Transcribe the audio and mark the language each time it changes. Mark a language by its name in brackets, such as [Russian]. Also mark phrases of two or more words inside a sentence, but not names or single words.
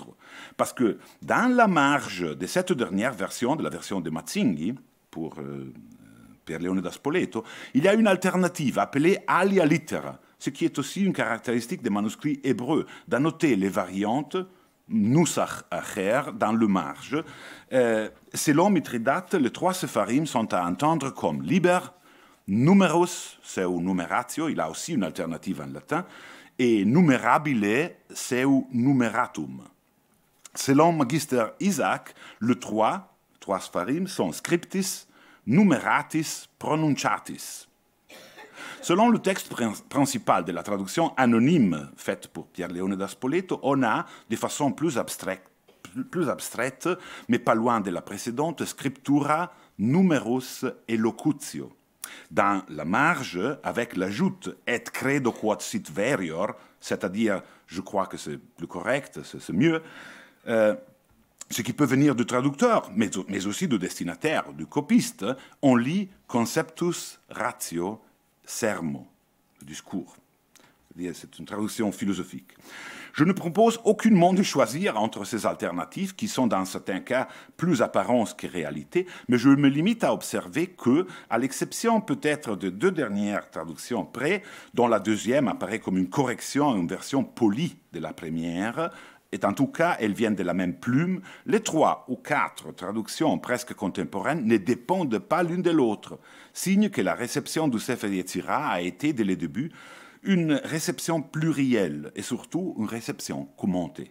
[French] Parce que dans la marge de cette dernière version, de la version de Mazzinghi, pour Pierre Leone da Spoleto, il y a une alternative appelée [Latin] alia littera, [French] ce qui est aussi une caractéristique des manuscrits hébreux, d'annoter les variantes [Hebrew] נוסח אחר [French] dans le marge. Selon Mithridate, les 3 Sepharim sont à entendre comme [Latin] liber, numerus, seu numeratio, [French] il a aussi une alternative en latin, [Latin] et numerabile, seu numeratum. [French] Selon Magister Isaac, le 3 Sepharim sont [Latin] scriptis, numeratis, pronunciatis. [French] Selon le texte principal de la traduction anonyme faite pour Pierre Leone da Spoleto, on a, de façon plus abstraite, mais pas loin de la précédente, [Latin] scriptura, numerus et locutio. [French] Dans la marge, avec l'ajout [Latin] et credo quod sit verior, [French] c'est-à-dire je crois que c'est plus correct, c'est mieux, ce qui peut venir du traducteur, mais aussi du destinataire, du copiste, on lit [Latin] conceptus ratio sermo, [French] le discours. C'est une traduction philosophique. Je ne propose aucunement de choisir entre ces alternatives, qui sont dans certains cas plus apparences que réalité, mais je me limite à observer que, à l'exception peut-être de 2 dernières traductions près, dont la deuxième apparaît comme une correction, une version polie de la première, et en tout cas, elles viennent de la même plume, les 3 ou 4 traductions presque contemporaines ne dépendent pas l'une de l'autre, signe que la réception du Sefer Yetzirah a été, dès le début, une réception plurielle et surtout une réception commentée.